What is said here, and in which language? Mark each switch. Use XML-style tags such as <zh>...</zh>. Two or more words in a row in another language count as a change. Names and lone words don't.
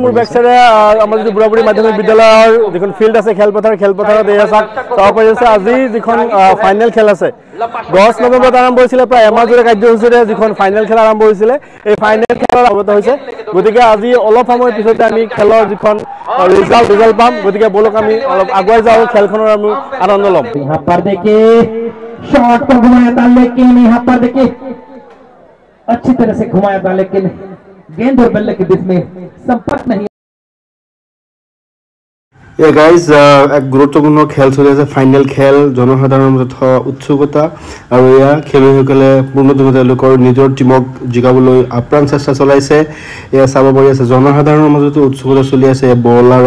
<as>মোৰ বেক চাইডে আমাৰ যিটো বুঢ়াবুঢ়ী মাধ্যমিক বিদ্যালয়ৰ যিখন ফিল্ড আছে খেলপথাৰত এই চাব পাৰি আছে আজি যিখন ফাইনেল খেল আছে 10 নৱেম্বৰত আৰম্ভ হৈছিলে প্ৰায় এমাহজোৰা কাৰ্যসূচীৰে যিখন ফাইনেল খেল আৰম্ভ হৈছিলে এই ফাইনেল খেলৰ আৰম্ভ হৈছে গতিকে আজি অলপ সময় পিছতে আমি খেলৰ যিখন ৰিজাল্ট পাম গতিকে বলক আমি অলপ আগুৱাই যাওঁ খেলখনৰ আমি আনন্দ ল'ম</as> <hi>यहाँ पर देखिए शॉट को घुमाया था लेकिन यहाँ पर देखिए अच्छी तरह से घुमाया था लेकिन गेंद और बल्ले के बीच में संपर्क नहीं</hi> <as>গাইজ এক গুৰুত্বপূৰ্ণ খেল চলি আছে ফাইনেল খেল জনসাধাৰণৰ মাজত উৎসুকতা আৰু এয়া খেলুৱৈসকলে পূৰ্ণদমে তেওঁলোকৰ নিজৰ টীমক জিকাবলৈ আপ্ৰাণ চেষ্টা চলাইছে এয়া চাব পাৰি আছে জনসাধাৰণৰ মাজতো উৎসুকতা চলি আছে বলাৰে</as>